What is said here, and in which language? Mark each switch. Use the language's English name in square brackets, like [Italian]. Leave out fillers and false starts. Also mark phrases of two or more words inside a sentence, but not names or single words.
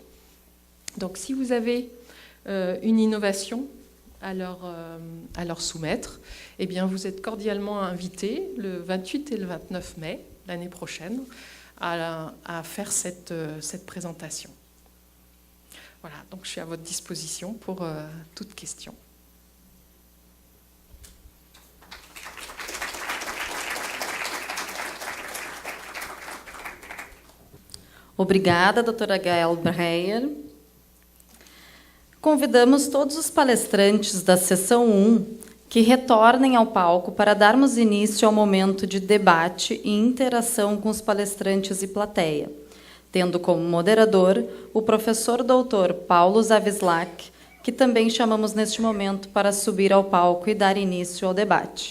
[French] Donc, si vous avez une innovation à leur soumettre, eh bien, vous êtes cordialement invités le 28 et le 29 mai, l'année prochaine, à faire cette présentation. Voilà, donc je suis à votre disposition pour toute question. [Portuguese] Obrigada, doutora Gael Breyer. Convidamos todos os palestrantes da sessão 1 que retornem ao palco para darmos início ao momento de debate e interação com os palestrantes e plateia, tendo como moderador o professor doutor Paulo Zavislak, que também chamamos neste momento para subir ao palco e dar início ao debate.